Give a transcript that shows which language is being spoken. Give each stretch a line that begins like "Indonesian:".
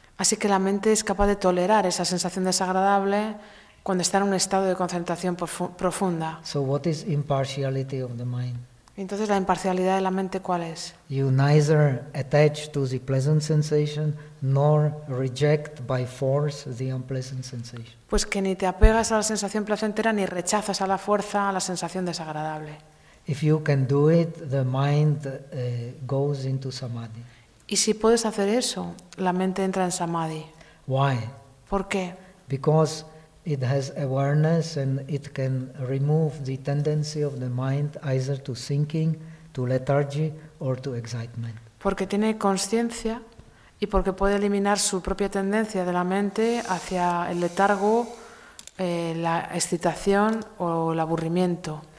Spanish: Así que la mente es capaz de tolerar esa sensación desagradable cuando está en un estado de concentración profunda.
English: So what is impartiality of the mind?
Spanish: Entonces, ¿la imparcialidad de la mente cuál es?
English: You neither attach to the pleasant sensation nor reject by force the unpleasant sensation.
Spanish: Pues que ni te apegas a la sensación placentera ni rechazas a la fuerza a la sensación desagradable.
English: If you can do it, the mind goes into samadhi.
Spanish: Y si puedes hacer eso, la mente entra en samadhi.
English: Why?
Spanish: ¿Por qué?
English: Because it has awareness and it can remove the tendency of the mind either to thinking, to lethargy or to excitement.
Spanish: Porque tiene conciencia y porque puede eliminar su propia tendencia de la mente hacia el letargo, la excitación o el aburrimiento.